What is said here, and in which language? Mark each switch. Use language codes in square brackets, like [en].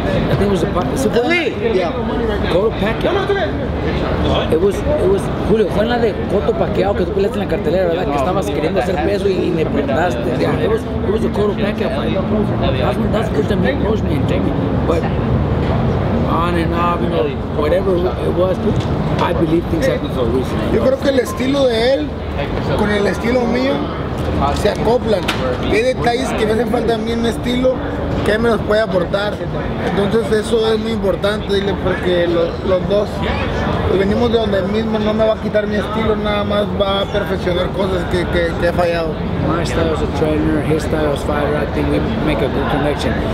[en] I think it was Cotto Pacquiao. It was Julio, [es] fue en la de Cotto Pacquiao que tú peleaste en la cartelera, ¿verdad? Que estabas queriendo hacer peso y me preguntaste. [en] Yeah, it was the Cotto Pacquiao fight. That's the first time he approached me and told me. But on and off, whatever it was, I believe things happen for a reason. [es] Yo creo que el estilo de él con el estilo mío se acoplan. Hay detalles que me hacen falta a mí en mi estilo que él me los puede aportar. Entonces eso es muy importante, porque los dos venimos de donde mismo. No me va a quitar mi estilo, nada más va a perfeccionar cosas que he fallado. [en] My style as a trainer, his style as fighter, I think we make a good connection.